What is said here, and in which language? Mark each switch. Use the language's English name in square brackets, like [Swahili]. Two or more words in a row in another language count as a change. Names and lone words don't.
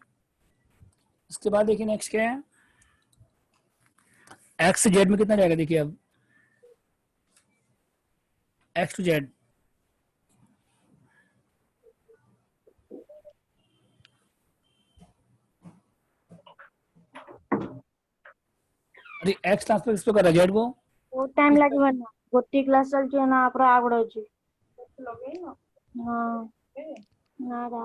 [Hindi] इसके बाद देखिए नेक्स्ट क्या है, एक्स से जेड में कितना जाएगा देखिए, अब [English] X to Z, [Hindi] अरे एक्स ट्रांसफर किस पे कर रहा है, जेड को, [Odia] ବହୁତ ଟାଇମ ଲାଗିବ ନା, ଗୋଟିଏ କ୍ଲାସ ଚାଲିଛି ନା ପୁରା ଆଗଡ଼ ଅଛି। ହଁ ନା ରା